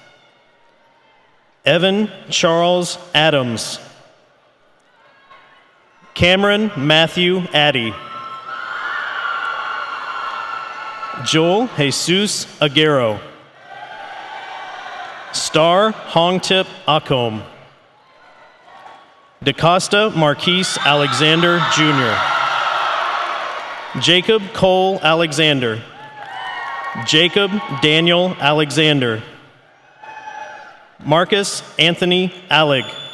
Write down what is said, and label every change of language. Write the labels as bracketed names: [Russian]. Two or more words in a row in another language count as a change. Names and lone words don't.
[English] Evan Charles Adams. Cameron Matthew Addy. Joel Jesus Aguero. Star Hongtip Akom. DaCosta Marquise Alexander Jr. Jacob Cole Alexander. Jacob Daniel Alexander. Marcus Anthony Alleg.